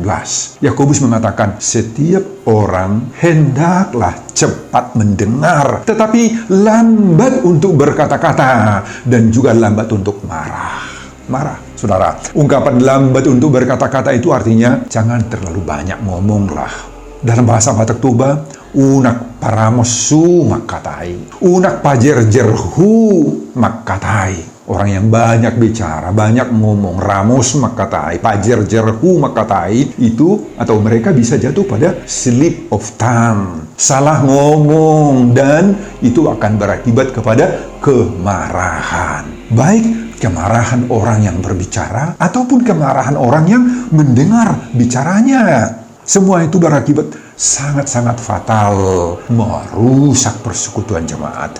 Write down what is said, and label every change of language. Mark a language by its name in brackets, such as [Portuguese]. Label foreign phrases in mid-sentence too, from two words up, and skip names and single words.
[Indonesian] Yakobus mengatakan, setiap orang hendaklah cepat mendengar, tetapi lambat untuk berkata-kata, dan juga lambat untuk marah. Saudara, ungkapan lambat untuk berkata-kata itu artinya jangan terlalu banyak ngomonglah. Dalam bahasa Batak Toba, [Batak Toba] unak paramosu makatai, unak pajerjerhu makatai. [Indonesian] Orang yang banyak bicara, banyak ngomong, [Batak Toba] ramos makatai, pajerjerhu makatai, [Indonesian] itu atau mereka bisa jatuh pada [English] slip of tongue, [Indonesian] salah ngomong, dan itu akan berakibat kepada kemarahan. Baik kemarahan orang yang berbicara ataupun kemarahan orang yang mendengar bicaranya. Semua itu berakibat sangat-sangat fatal, merusak persekutuan jemaat.